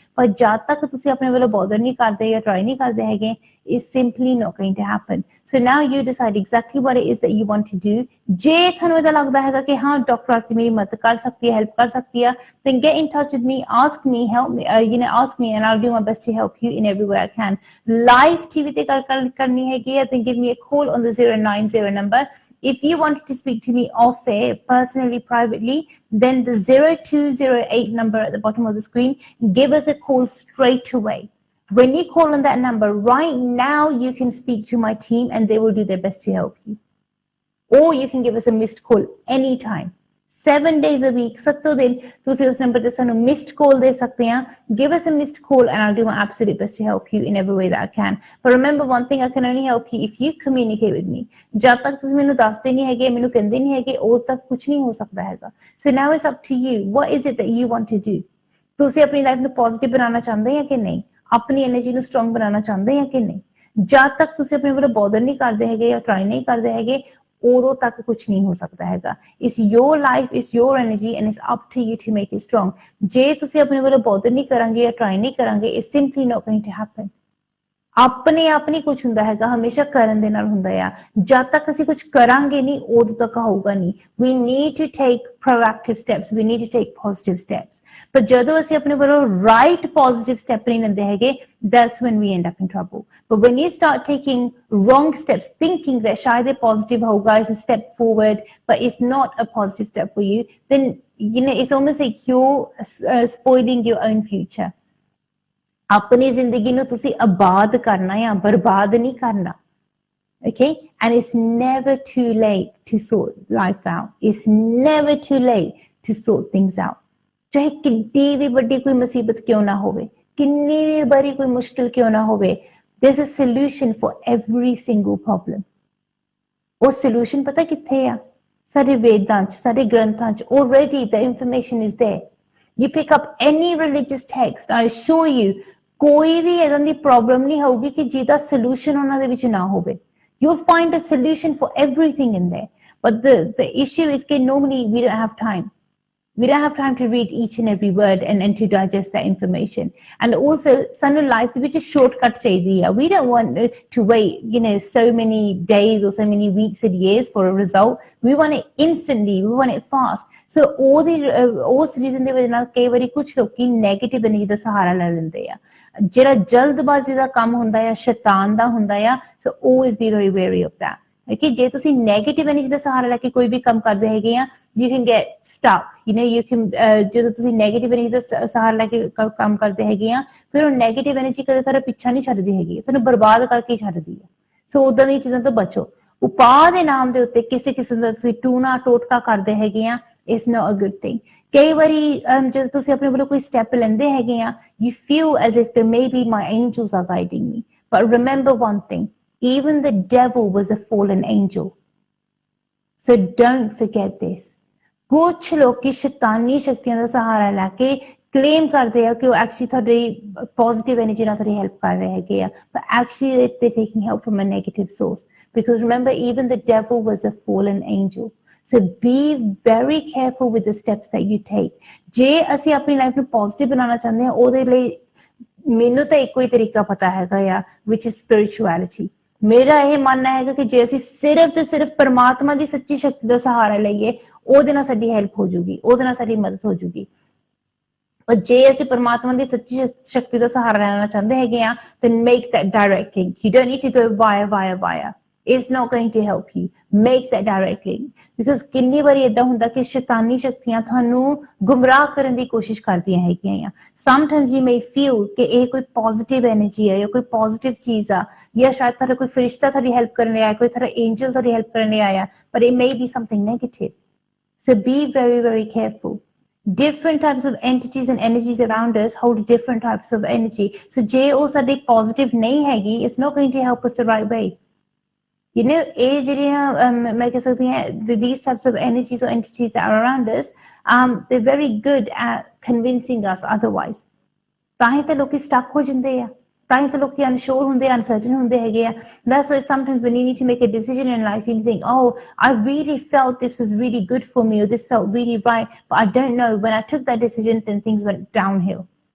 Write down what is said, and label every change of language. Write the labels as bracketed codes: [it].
[pa] ਪਰ ਜਦ ਤੱਕ ਤੁਸੀਂ ਆਪਣੇ ਵੱਲੋਂ ਬੋਦਰ ਨਹੀਂ ਕਰਦੇ ਜਾਂ ਟਰਾਈ ਨਹੀਂ ਕਰਦੇ ਹੈਗੇ, [en] it's simply not going to happen। So now you decide exactly what it is that you want to do। [pa] ਜੇ ਤੁਹਾਨੂੰ ਇਹਦਾ ਲੱਗਦਾ ਹੈਗਾ ਕਿ ਹਾਂ ਡਾਕਟਰ ਆਰਤੀ ਮੇਰੀ ਮਦਦ ਕਰ ਸਕਦੀ ਹੈ, [en] Help ਕਰ ਸਕਦੀ ਹੈ, then get in touch with me, ask me, help me, ask me and I'll do my best to help you in every way I can। Live TV [pa] ਤੇ ਗੱਲ ਕਰਨੀ ਹੈਗੀ ਹੈ, [en] then give me a call on the 090 number। If you wanted to speak to me off air, personally, privately, then the 0208 number at the bottom of the screen, give us a call straight away। When you call on that number right now, you can speak to my team and they will do their best to help you। Or you can give us a missed call anytime। 7 days a week, [pa] 7 दिन ਤੁਸੀਂ ਉਸ number ਤੇ ਸਾਨੂੰ missed ਕਾਲ ਦੇ ਸਕਦੇ ਆ। [en] Give us a missed call and I'll do my absolute best to help you in every way that I can। But remember one thing, I can only help you if you communicate with me। [pa] ਜਦ ਤੱਕ ਤੁਸੀਂ ਮੈਨੂੰ ਦੱਸਦੇ ਨਹੀਂ ਹੈਗੇ, ਮੈਨੂੰ ਕਹਿੰਦੇ ਨਹੀਂ ਹੈਗੇ, ਉਦੋਂ ਤੱਕ ਕੁਝ ਨਹੀਂ ਹੋ ਸਕਦਾ ਹੈਗਾ। [en] So now it's up to you, what is it that you want to do। [pa] ਤੁਸੀਂ ਆਪਣੀ ਲਾਈਫ ਨੂੰ ਪੋਜ਼ਿਟਿਵ ਬਣਾਉਣਾ ਚਾਹੁੰਦੇ ਆ ਕਿ ਨਹੀਂ, ਆਪਣੀ એનર્ਜੀ ਨੂੰ ਸਟਰੋਂਗ ਬਣਾਉਣਾ ਚਾਹੁੰਦੇ ਆ ਕਿ ਨਹੀਂ। ਜਦ ਤੱਕ ਤੁਸੀਂ ਆਪਣੇ ਵੱਲੋਂ ਬੋਦਰ ਨਹੀਂ ਕਰਦੇ ਹੈਗੇ ਜਾਂ ਟਰਾਈ ਨਹੀਂ ਕਰਦੇ ਹੈਗੇ, ਉਦੋਂ ਤੱਕ ਕੁਝ ਨਹੀਂ ਹੋ ਸਕਦਾ ਹੈਗਾ। [en] It's your life, it's your energy and it's up to you to make it strong। [pa] ਜੇ ਤੁਸੀਂ ਆਪਣੇ ਵੱਲੋਂ ਬੋਦਰ ਨਹੀਂ ਕਰਾਂਗੇ ਜਾਂ ਟਰਾਈ ਨਹੀਂ ਕਰਾਂਗੇ, [en] it's simply not going to happen। [pa] ਆਪਣੇ ਆਪ ਨਹੀਂ ਕੁਝ ਹੁੰਦਾ ਹੈਗਾ, ਹਮੇਸ਼ਾ ਕਰਨ ਦੇ ਨਾਲ ਹੁੰਦਾ ਆ। ਜਦ ਤੱਕ ਅਸੀਂ ਕੁਝ ਕਰਾਂਗੇ ਨਹੀਂ, ਉਦੋਂ ਤੱਕ ਹੋਊਗਾ ਨਹੀਂ। [en] We need to take proactive steps, we need to take positive steps। [pa] ਪਰ ਜਦੋਂ ਅਸੀਂ ਆਪਣੇ ਵੱਲੋਂ [en] right positive step [pa] ਨਹੀਂ ਲੈਂਦੇ ਹੈਗੇ, [en] that's when we end up in trouble। But when you start taking wrong steps, thinking that [pa] ਸ਼ਾਇਦ ਇਹ [en] positive [pa] ਹੋਊਗਾ, [en] it's a step forward, but it's not a positive step for you, then it's almost like you're spoiling your own future। [pa] ਆਪਣੀ ਜ਼ਿੰਦਗੀ ਨੂੰ ਤੁਸੀਂ ਆਬਾਦ ਕਰਨਾ ਹੈ, ਬਰਬਾਦ ਨਹੀਂ ਕਰਨਾ। [en] Okay, and it's never too late to sort life out। It's never too late to sort things out। [pa] ਚਾਹੇ ਕਿੰਨੀ ਵੀ ਵੱਡੀ ਕੋਈ ਮੁਸੀਬਤ ਕਿਉਂ ਨਾ ਹੋਵੇ, ਕਿੰਨੀ ਵੀ ਬੜੀ ਕੋਈ ਮੁਸ਼ਕਿਲ ਕਿਉਂ ਨਾ ਹੋਵੇ, [en] there's a solution for every single problem। [pa] ਉਹ solution ਪਤਾ ਕਿੱਥੇ ਆ? ਸਾਡੇ ਵੇਦਾਂ 'ਚ, ਸਾਡੇ ਗ੍ਰੰਥਾਂ 'ਚ [en] already the information is there। You pick up any religious text, I assure you, [pa] ਕੋਈ ਵੀ ਇਦਾਂ ਦੀ ਪ੍ਰੋਬਲਮ ਨਹੀਂ ਹੋਊਗੀ ਕਿ ਜਿਹਦਾ ਸੋਲੂਸ਼ਨ ਉਹਨਾਂ ਦੇ ਵਿੱਚ ਨਾ ਹੋਵੇ। [en] You'll find a solution for everything in there। But the issue is that normally we don't have time। We don't have time to read each and every word and to digest that information। And also, [pa] ਸਾਨੂੰ life ਦੇ ਵਿੱਚ shortcut ਚਾਹੀਦੀ ਆ। [en] We don't want to wait, so many days or so many weeks and years for a result। We want it instantly, we want it fast। [pa] So ਉਸ reason ਦੇ ਵਜ੍ਹਾ ਨਾਲ ਕਈ ਵਾਰੀ ਕੁਝ ਲੋਕੀ ਨੈਗੇਟਿਵ ਐਨਰਜੀ ਦਾ ਸਹਾਰਾ ਲੈ ਲੈਂਦੇ ਆ। ਜਿਹੜਾ ਜਲਦਬਾਜ਼ੀ ਦਾ ਕੰਮ ਹੁੰਦਾ ਆ, ਸ਼ੈਤਾਨ ਦਾ ਹੁੰਦਾ ਆ। [en] So always be very wary of that। [pa] Okay, ਜੇ ਤੁਸੀਂ ਨੈਗੇਟਿਵ ਐਨਰਜੀ ਦਾ ਸਹਾਰਾ ਲੈ ਕੇ ਕੋਈ ਵੀ ਕੰਮ ਕਰਦੇ ਹੈਗੇ ਆ, [en] you can get stuck। You can [pa] ਜਦੋਂ ਤੁਸੀਂ ਨੈਗੇਟਿਵ ਐਨਰਜੀ ਦਾ ਸਹਾਰਾ ਲੈ ਕੇ ਕੰਮ ਕਰਦੇ ਹੈਗੇ ਆ, ਫਿਰ ਉਹ ਨੈਗੇਟਿਵ ਐਨਰਜੀ ਕਦੇ ਤੁਹਾਡਾ ਪਿੱਛਾ ਨਹੀਂ ਛੱਡਦੀ ਹੈਗੀ, ਤੁਹਾਨੂੰ ਬਰਬਾਦ ਕਰਕੇ ਛੱਡਦੀ ਹੈ। ਸੋ ਉਦਾਂ ਦੀਆਂ ਚੀਜ਼ਾਂ ਤੋਂ ਬਚੋ। ਉਪਾਅ ਦੇ ਨਾਮ ਦੇ ਉੱਤੇ ਕਿਸੇ ਕਿਸਮ ਦਾ ਤੁਸੀਂ ਟੂਣਾ ਟੋਟਕਾ ਕਰਦੇ ਹੈਗੇ ਆ, [en] it's not a good thing. [pa] ਕਈ ਵਾਰੀ ਜਦੋਂ ਤੁਸੀਂ ਆਪਣੇ ਵੱਲੋਂ ਕੋਈ ਸਟੈਪ ਲੈਂਦੇ ਹੈਗੇ ਆ, [en] you feel as if maybe my angels are guiding me. But remember one thing, even the devil was a fallen angel. So don't forget this. [pa] ਕੁਛ ਲੋਕੀ ਸ਼ੈਤਾਨੀ ਸ਼ਕਤੀਆਂ ਦਾ ਸਹਾਰਾ ਲੈ ਕੇ ਕਲੇਮ ਕਰਦੇ ਆ ਕਿ ਉਹ ਐਕਚੁਅਲੀ ਤੁਹਾਡੀ ਪੋਜ਼ਿਟਿਵ ਐਨਰਜੀ ਨਾਲ ਤੁਹਾਡੀ ਹੈਲਪ ਕਰ ਰਹੇ ਹੈਗੇ ਆ, [en] but actually they're taking help from a negative source. Because remember, even the devil was a fallen angel. So be very careful with the steps that you take. [pa] ਜੇ ਅਸੀਂ ਆਪਣੀ life ਨੂੰ ਪੋਜ਼ਿਟਿਵ ਬਣਾਉਣਾ ਚਾਹੁੰਦੇ ਹਾਂ, ਉਹਦੇ ਲਈ ਮੈਨੂੰ ਤਾਂ ਇੱਕੋ ਹੀ ਤਰੀਕਾ ਪਤਾ ਹੈਗਾ ਆ, [en] which is spirituality. [pa] ਮੇਰਾ ਇਹ ਮੰਨਣਾ ਹੈਗਾ ਕਿ ਜੇ ਅਸੀਂ ਸਿਰਫ ਤੇ ਸਿਰਫ ਪਰਮਾਤਮਾ ਦੀ ਸੱਚੀ ਸ਼ਕਤੀ ਦਾ ਸਹਾਰਾ ਲਈਏ, ਉਹਦੇ ਨਾਲ ਸਾਡੀ ਹੈਲਪ ਹੋ ਜੂਗੀ, ਉਹਦੇ ਨਾਲ ਸਾਡੀ ਮਦਦ ਹੋ ਜੂਗੀ। ਪਰ ਜੇ ਅਸੀਂ ਪਰਮਾਤਮਾ ਦੀ ਸੱਚੀ ਸ਼ਕਤੀ ਦਾ ਸਹਾਰਾ ਲੈਣਾ ਚਾਹੁੰਦੇ ਹੈਗੇ ਆ, [en] then make that direct link. You don't need to go via. It's not going to help you. Make that direct link. Because [pa] ਕਿੰਨੀ ਵਾਰੀ ਏਦਾਂ ਹੁੰਦਾ ਕਿ ਸ਼ੈਤਾਨੀ ਸ਼ਕਤੀਆਂ ਤੁਹਾਨੂੰ ਗੁੰਮਰਾਹ ਕਰਨ ਦੀ ਕੋਸ਼ਿਸ਼ ਕਰਦੀਆਂ ਹੈਗੀਆਂ ਆ। [en] Sometimes you may feel [pa] ਕਿ ਇਹ ਕੋਈ positive energy ਹੈ ਜਾਂ ਕੋਈ positive ਚੀਜ਼ ਆ, ਜਾਂ ਸ਼ਾਇਦ ਤੁਹਾਡਾ ਕੋਈ ਫਰਿਸ਼ਤਾ ਤੁਹਾਡੀ ਹੈਲਪ ਕਰਨ ਲਈ ਆਇਆ, ਕੋਈ ਤੁਹਾਡਾ angel ਤੁਹਾਡੀ ਹੈਲਪ ਕਰਨ ਲਈ ਆਇਆ, [en] but it may be something negative. So be very, very careful. Different types of entities and energies around us hold different types of energy. So [pa] ਜੇ ਉਹ ਸਾਡੇ [en] positive [pa] ਨਹੀਂ ਹੈਗੀ, [en] it's not going to help us the right way. You know, [pa] ਇਹ ਜਿਹੜੀਆਂ ਮੈਂ ਕਹਿ ਸਕਦੀ ਹਾਂ, [en] these types of energies or entities that are around us, they're very good at convincing us otherwise. [pa] ਤਾਂ ਹੀ ਤਾਂ ਲੋਕੀ stuck ਹੋ ਜਾਂਦੇ ਆ, ਤਾਂ ਹੀ ਤਾਂ ਲੋਕੀ unsure ਹੁੰਦੇ, uncertain ਹੁੰਦੇ ਹੈਗੇ ਆ. [en] That's why sometimes when you need to make a decision in life, you think, oh, I really felt this was really good for me, or this felt really right, but I don't know, when I took that decision, then things went downhill.